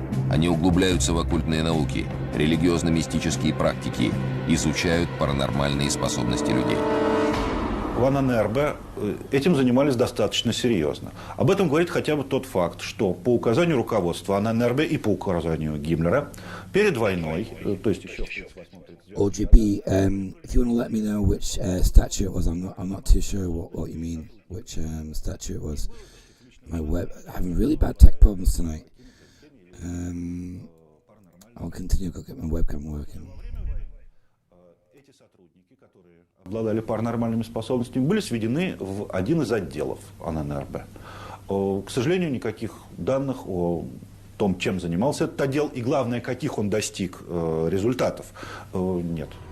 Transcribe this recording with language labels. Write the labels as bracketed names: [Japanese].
[Russian] Они углубляются в оккультные науки, религиозно-мистические практики, изучают паранормальные способности людей. В Аненербе этим занимались достаточно серьезно. Об этом говорит хотя бы тот факт, что по указанию руководства Аненербе и по указанию Гиммлера перед войной, то есть еще в 1938-1939 [English] OGP, if you want to let me know which statue it was, I'm not too sure what you mean, which statue it was. My web, having really bad tech problems tonight. I'll continue to get my webcam working. [Russian] Эти сотрудники, которые обладали паранормальными способностями, были сведены в один из отделов Аненербе. К сожалению, никаких данных о том, чем занимался этот отдел, и главное, каких он достиг результатов, нет.